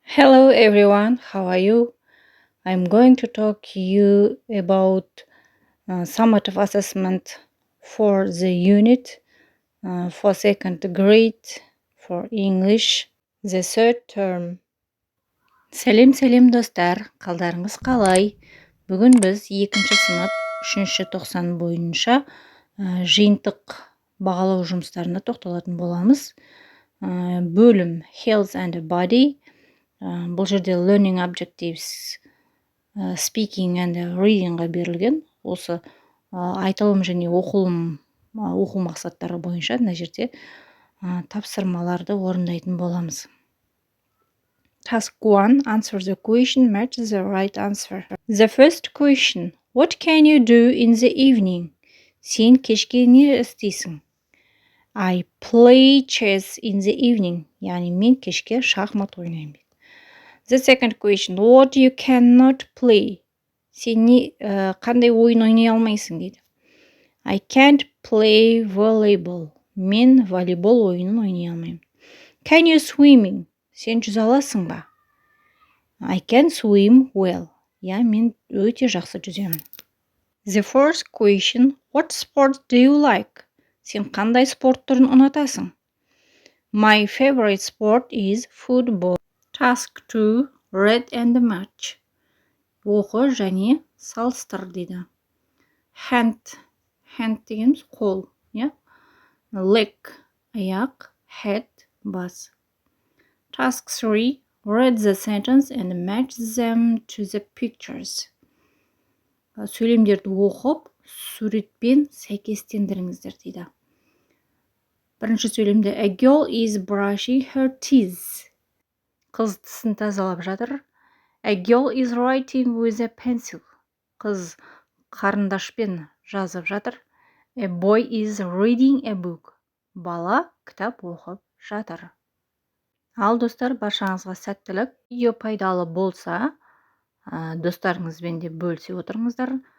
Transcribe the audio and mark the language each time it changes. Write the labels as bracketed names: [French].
[English] Hello everyone, how are you? I'm going to talk you about summative assessment for the unit for second grade for English, the third term. [Kazakh] Сәлем достар, қалдарыңыз қалай? Бүгін біз екінші сынып, үшінші тоқсан бойынша жиынтық бағалау жұмыстарына тоқталатын боламыз. Бөлім [English] Health and Body. [Kazakh] Бұл жерде [English] learning objectives, speaking and readingға [Kazakh] берілген. Осы айтылым және оқу мақсаттары бойынша мына жерде тапсырмаларды орындайтын боламыз. [English] Task 1. Answer the question, match the right answer. The first question. What can you do in the evening? [Kazakh] Сен кешке не істейсің? [English] I play chess in the evening. [Kazakh] Яғни мен кешке шахмат ойнаймын. [English] The second question. What you cannot play? [Kazakh] Сен қандай ойын ойнай алмайсың дейді. [English] I can't play volleyball. [Kazakh] Мен волейбол ойынын ойнай алмаймын. [English] Can you swimming? [Kazakh] Сен жүзе аласың ба? [English] I can swim well. [Kazakh] Мен өте жақсы жүземін. [English] The fourth question. What sport do you like? [Kazakh] Сен қандай спорт түрін ұнатасың? [English] My favorite sport is football. Task 2. Read and match. [Kazakh] Оқы және салыстыр дейді. Hand дегеніміз қол. Leg, аяқ, head, бас. [English] Task 3. Read the sentence and match them to the pictures. [Kazakh] Сөйлемдерді оқып, суретпен сәйкестендіріңіздер дейді. Бірінші сөйлемде [English] A girl is brushing her teeth. [Kazakh] Қыз тісін тазалап жатыр. [English] A girl is writing with a pencil. [Kazakh] Қыз қарындашпен жазып жатыр. [English] A boy is reading a book. [Kazakh] Бала кітап оқып жатыр. Ал достар, баршаңызға сәттілік. Видео пайдалы болса, достарыңызбен де бөлісе отырыңыздар.